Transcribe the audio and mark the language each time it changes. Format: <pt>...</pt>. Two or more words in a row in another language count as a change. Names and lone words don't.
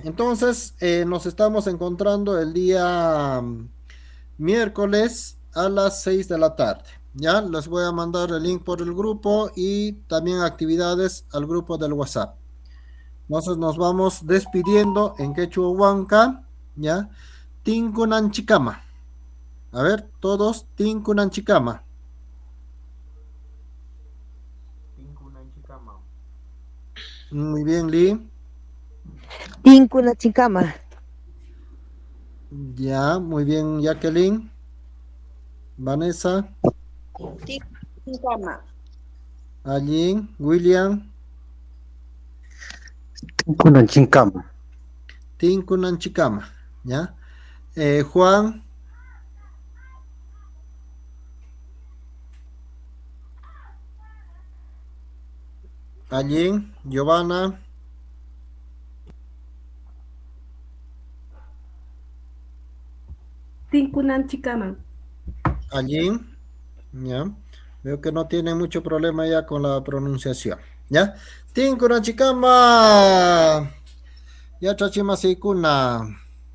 <es>Entonces, nos estamos encontrando el día miércoles a las 6 de la tarde. Ya, les voy a mandar el link por el grupo y también actividades al grupo del WhatsApp. Entonces nos vamos despidiendo en quechua huanca, ¿ya?</es> <qu>Tinkunan chikama.</qu> <es>A ver, todos,</es> <qu>tinkunan chikama. Tinkunan chikama.</qu> <es>Muy bien, Lee.</es> <qu>Tincuna chicama.</qu> <es>Ya, muy bien, Jacqueline. Vanessa,</es> <qu>Tincama. Allí, William, Kunan chinkama. tinkunan chikama. ¿Ya? Juan, allí, Giovanna, Tinkunan Chicama. allí. ¿Ya?</qu> <es>Veo que no tiene mucho problema ya con la pronunciación.</es> <qu>¿Ya? Tinkunan chikama. Ya, chachima sikuna.</qu>